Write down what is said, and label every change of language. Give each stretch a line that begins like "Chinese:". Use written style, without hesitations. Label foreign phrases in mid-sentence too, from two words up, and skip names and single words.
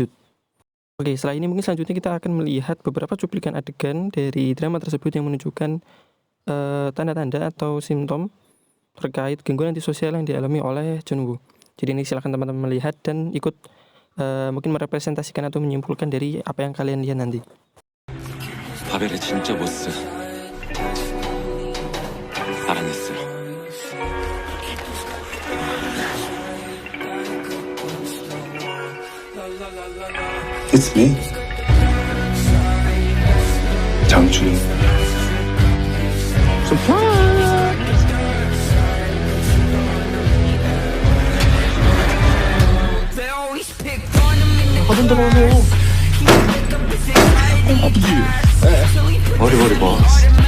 Indonesian: Oke, setelah ini mungkin selanjutnya kita akan melihat beberapa cuplikan adegan dari drama tersebut yang menunjukkan tanda-tanda atau simptom terkait gangguan antisosial yang dialami oleh Junwoo. Jadi ini silakan teman-teman melihat dan ikut mungkin merepresentasikan atau menyimpulkan dari apa yang kalian lihat nanti.
Korean: 바벨의 진짜 보스 알아냈어요.
English: It's me.
Korean: 장준우. 머리 버스.